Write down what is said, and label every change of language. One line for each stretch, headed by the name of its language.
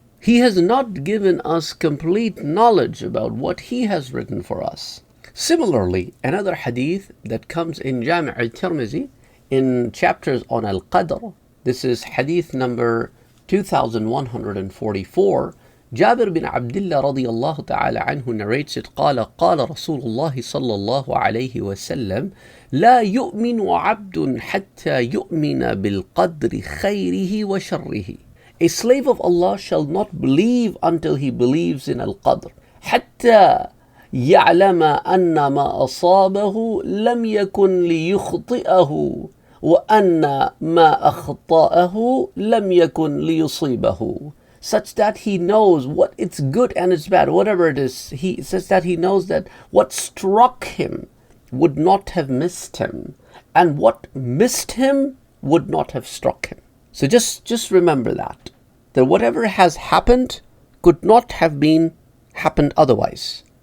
English: He has not given us complete knowledge about what He has written for us. Similarly, another hadith that comes in Jami' al-Tirmizi in chapters on al-Qadr, this is hadith number 2144. Jabir bin Abdullah radiyallahu ta'ala anhu narrates it,
Arabic: قال رسول الله صلى الله عليه وسلم لا يؤمن عبد حتى يؤمن بالقدر خيره وشره.
English: A slave of Allah shall not believe until he believes in al-Qadr.
Arabic: حتى يعلم أن ما أصابه لم يكن ليخطئه وأن ما أخطأه لم يكن ليصيبه.
English: Such that he knows what it's good and it's bad, whatever it is. Such that he knows that what struck him would not have missed him, and what missed him would not have struck him. So just remember that whatever has happened could not have been happened otherwise.